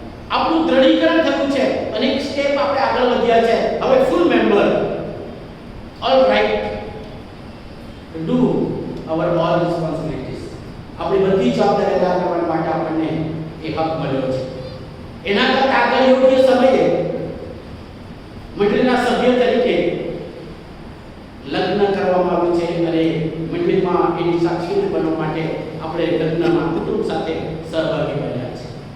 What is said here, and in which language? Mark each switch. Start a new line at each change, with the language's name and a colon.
Gujarati: આપણું દ્રઢીકરણ થયું છે અને એક સ્ટેપ આપણે આગળ વધ્યા છે. હવે ફૂલ member.
English: all right to do our all responsibilities.
Gujarati: આપણી બધી જવાબદારી અદા કરવા માટે આપણને એ હક મળ્યો છે. એના કરતા આગળ યોગ્ય સમયે મંડળીના સભ્ય તરીકે લગ્ન કરવામાં આવ્યું છે અને મંડળીમાં એની સાક્ષી બનવા માટે આપણે લગ્નમાં કુટુંબ સાથે સહભાગી બન્યા છે.